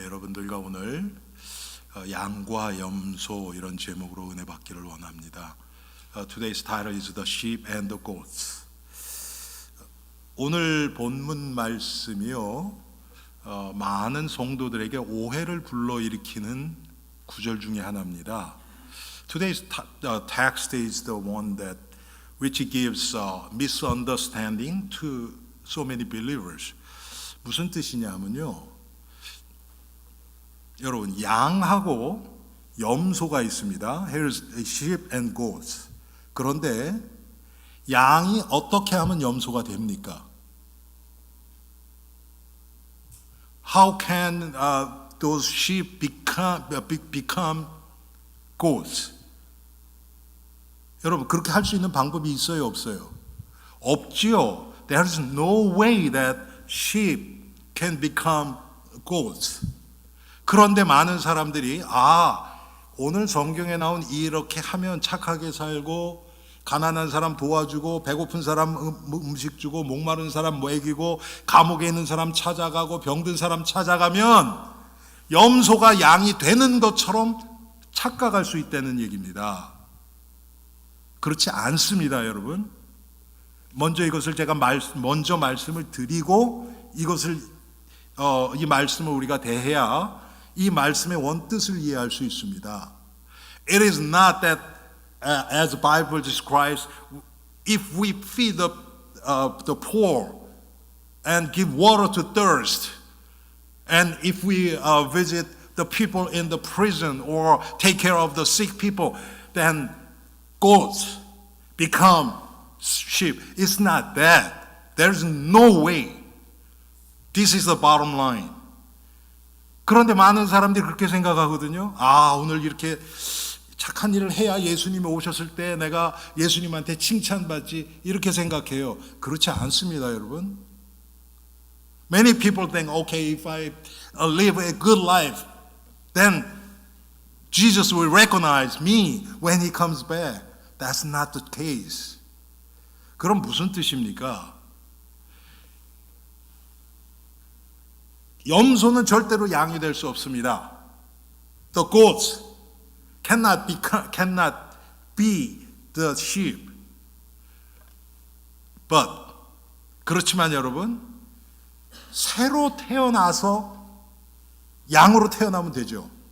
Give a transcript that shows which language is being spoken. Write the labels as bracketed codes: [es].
[ko] 여러분들과 오늘 양과 염소 이런 제목으로 은혜 받기를 원합니다. [en] Today's title is The Sheep and the Goats. [ko] 오늘 본문 말씀이요, 많은 성도들에게 오해를 불러일으키는 구절 중에 하나입니다. [en] Today's text is the one that which gives misunderstanding to so many believers. [ko] 무슨 뜻이냐면요, 여러분, 양하고 염소가 있습니다. [en] Here's sheep and goats. [ko] 그런데 양이 어떻게 하면 염소가 됩니까? [en] How can those sheep become goats? [ko] 여러분, 그렇게 할 수 있는 방법이 있어요, 없어요? 없지요. [en] There is no way that sheep can become goats. [ko] 그런데 많은 사람들이 오늘 성경에 나온 이렇게 하면 착하게 살고, 가난한 사람 도와주고, 배고픈 사람 음식 주고, 목마른 사람 먹이고, 감옥에 있는 사람 찾아가고, 병든 사람 찾아가면 염소가 양이 되는 것처럼 착각할 수 있다는 얘기입니다. 그렇지 않습니다, 여러분. 먼저 이것을 제가 먼저 말씀을 드리고, 이 말씀을 우리가 대해야 이 말씀의 원뜻을 이해할 수 있습니다. [en] It is not that, as the Bible describes, if we feed the poor and give water to thirst, and if we visit the people in the prison or take care of the sick people, then goats become sheep. It's not that. There's no way. This is the bottom line. [ko] 그런데 많은 사람들이 그렇게 생각하거든요. 오늘 이렇게 착한 일을 해야 예수님이 오셨을 때 내가 예수님한테 칭찬받지, 이렇게 생각해요. 그렇지 않습니다, 여러분. [en] Many people think, okay, if I live a good life, then Jesus will recognize me when he comes back. That's not the case. [ko] 그럼 무슨 뜻입니까? 염소는 절대로 양이 될 수 없습니다. [en] The goats cannot be the sheep. [ko] But 그렇지만 여러분, 새로 태어나서 양으로 태어나면 되죠.